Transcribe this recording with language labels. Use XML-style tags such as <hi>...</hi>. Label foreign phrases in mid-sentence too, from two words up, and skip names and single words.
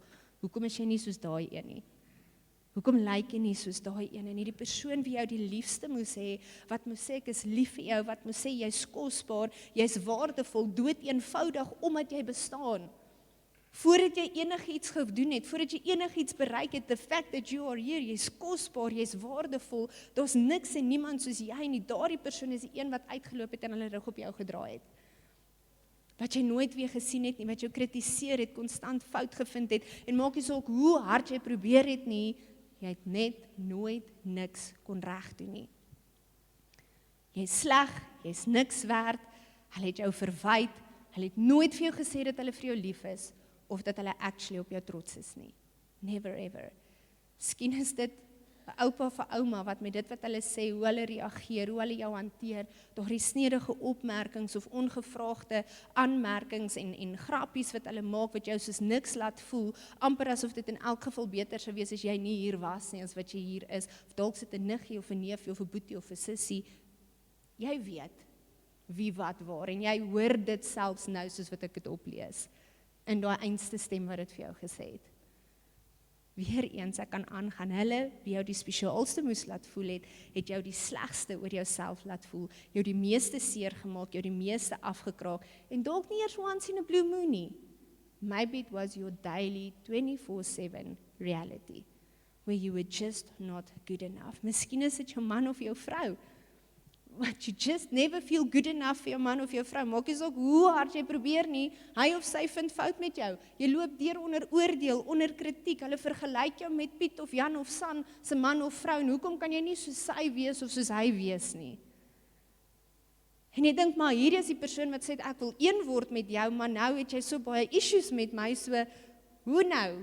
<af>Hoekom is jy nie soos daai een nie? Hoekom lyk jy nie soos daai een nie? Die persoon wie jou die liefste moes hê, wat moes sê, ek is lief vir jou, wat moes sê, jy's kosbaar, jy's waardevol, dood eenvoudig, omdat jy bestaan. Voordat jy enigiets gedoen het, voordat jy enigiets bereik het,</af> <en>the fact that you are here,</en> <af>jy's kosbaar, jy's waardevol, daar's niks en niemand soos jy nie, daardie persoon is die een wat uitgeloop het en hulle rug op jou gedraai het. Wat jy nooit weer gesien het nie, wat jou kritiseer het, konstant fout gevind het, en maak nie saak hoe hard jy probeer het nie, jy het net nooit niks kon reg doen nie. Jy's sleg, jy's niks werd, hulle het jou verwyd, hulle het nooit vir jou gesê dat hulle vir jou lief is, of dat hulle actually op jou trots is nie.</af> <en>Never ever.</en> <af>Miskien is dit 'n oupa of 'n ouma wat met dit wat hulle sê, hoe hulle reageer, hoe hulle jou hanteer, daardie snedige opmerkings of ongevraagde aanmerkings en grappies wat hulle maak wat jou soos niks laat voel, amper asof dit in elk geval beter sou wees as jy nie hier was nie as wat jy hier is, of dalk sit 'n niggie of 'n neefie of 'n boetie of 'n sussie. Jy weet wie wat waar en jy hoor dit selfs nou soos wat ek dit oplees. In daai einste stem wat dit vir jou gesê het. Weereens, ek kan aangaan, hulle, wie jou die spesiaalste moes laat voel het jou die slegste oor jouself laat voel, jou die meeste seer gemaak, jou die meeste afgekraak, en dalk nie eers</af> <en>once in a blue moon</en> <af>nie.</af> <en>Maybe it was your daily 24/7 reality, where you were just not good enough.</en> <af>Miskien is dit jou man of jou vrou,</af> <en>but you just never feel good enough</en> <af>vir jou man of jou vrou. Maak nie saak hoe hard jy probeer nie, hy of sy vind fout met jou. Jy loop deur onder oordeel, onder kritiek, hulle vergelyk jou met Piet of Jan of San se man of vrou, en hoekom kan jy nie soos sy wees of soos hy wees nie? En jy dink, maar hier is die persoon wat sê, ek wil een word met jou, maar nou het jy so baie issues met my, so, hoe nou?</af>